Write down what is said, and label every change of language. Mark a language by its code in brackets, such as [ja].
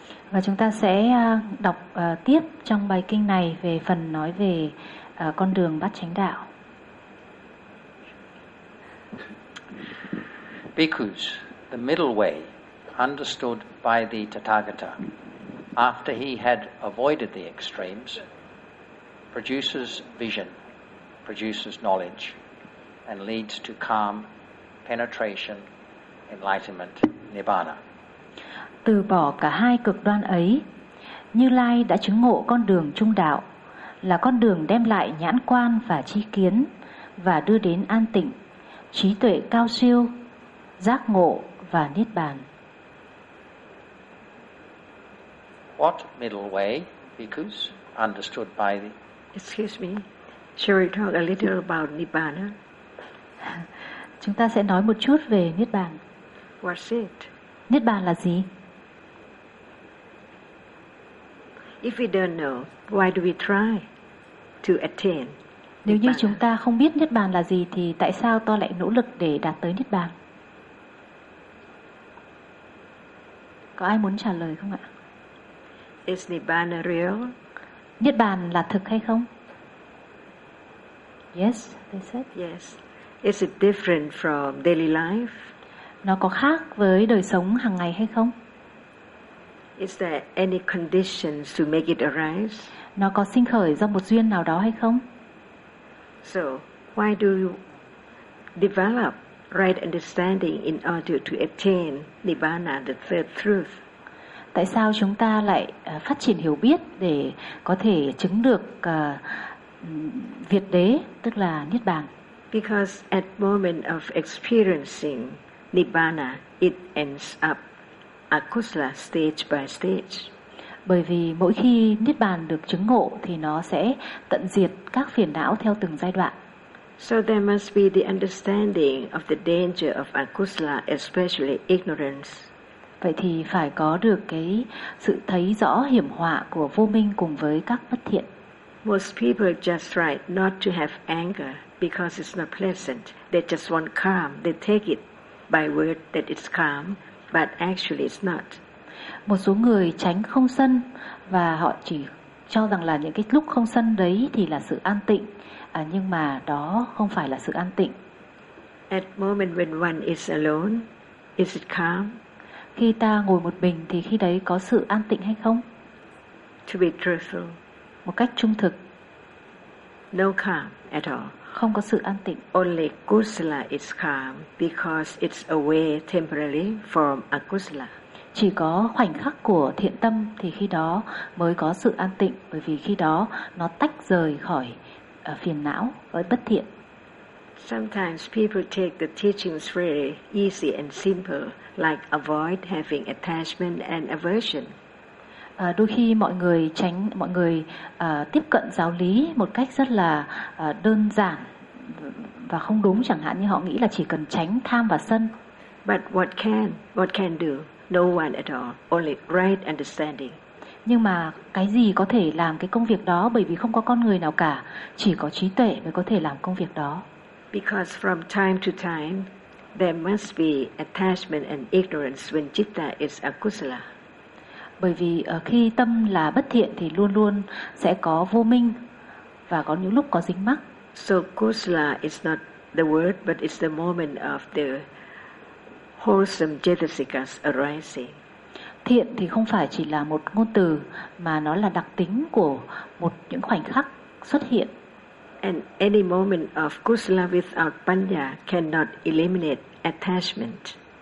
[vi] Và chúng ta sẽ đọc tiếp trong bài kinh này về phần nói về con đường bát chánh đạo. [en] Bhikkhus, the middle way, understood by the Tathagata, after he had avoided the extremes, produces vision, produces knowledge, and leads to calm, penetration, enlightenment, nirvana. [vi] Từ bỏ cả hai cực đoan ấy, Như Lai đã chứng ngộ con đường trung đạo, là con đường đem lại nhãn quan và tri kiến, và đưa đến an tịnh, trí tuệ cao siêu, giác ngộ và niết bàn. [en] What middle way, bhikkhus, understood by the... Excuse me, shall we talk a little about Nibbana? [vi] Chúng ta sẽ nói một chút về Niết Bàn. [en] What's it? [vi] Niết Bàn là gì? [en] If we don't know, why do we try to attain? [vi] Nếu như chúng ta không biết Niết Bàn là gì, thì tại sao ta lại nỗ lực để đạt tới Niết Bàn? Có ai muốn trả lời không ạ? [en] Is Nibbana real? [vi] Niết Bàn là thực hay không? [en] Yes, they said. Yes. Is it different from daily life? [vi] Nó có khác với đời sống hàng ngày hay không? [en] Is there any conditions to make it arise? [vi] Nó có sinh khởi do một duyên nào đó hay không? [en] So, why do you develop right understanding in order to attain Nibbana, the third truth? [vi] Tại sao chúng ta lại phát triển hiểu biết để có thể chứng được Việt Đế, tức là Niết Bàn? [en] Because at moment of experiencing Nibbana, it ends up akusala stage by stage. [vi] Bởi vì mỗi khi Niết Bàn được chứng ngộ thì nó sẽ tận diệt các phiền não theo từng giai đoạn. [en] So there must be the understanding of the danger of akusala, especially ignorance. [vi] Vậy thì phải có được cái sự thấy rõ hiểm họa của vô minh cùng với các bất thiện. [en] Most people just try not to have anger because it's not pleasant. They just want calm. They take it by word that it's calm, but actually it's not. [vi] Một số người tránh không sân và họ chỉ cho rằng là những cái lúc không sân đấy thì là sự an tịnh, nhưng mà đó không phải là sự an tịnh. [en] At moment when one is alone, is it calm? [vi] Khi ta ngồi một mình thì khi đấy có sự an tịnh hay không? [en] To be truthful. [vi] Một cách trung thực. [en] No calm at all. [vi] Không có sự an tịnh. [en] Only kusala is calm because it's away temporarily from akusala. [vi] Chỉ có khoảnh khắc của thiện tâm thì khi đó mới có sự an tịnh, bởi vì khi đó nó tách rời khỏi phiền não với bất thiện. [en] Sometimes people take the teachings very easy and simple, like avoid having attachment and aversion. [vi] Đôi khi mọi người tiếp cận giáo lý một cách rất là đơn giản và không đúng, chẳng hạn như họ nghĩ là chỉ cần tránh tham và sân. [en] But what can do? No one at all, only right understanding. [vi] Nhưng mà cái gì có thể làm cái công việc đó, bởi vì không có con người nào cả, chỉ có trí tuệ mới có thể làm công việc đó. [en] Because from time to time there must be attachment and ignorance when citta is akusala. [vi] Bởi vì khi tâm là bất thiện thì luôn luôn sẽ có vô minh và có những lúc có dính mắc. [en] So kusala is not the word, but it's the moment of the wholesome jetasikas arising. [vi] Thiện thì không phải chỉ là một ngôn từ, mà nó là đặc tính của một những khoảnh khắc xuất hiện. [en] And any moment of kusala without panya cannot eliminate attachment.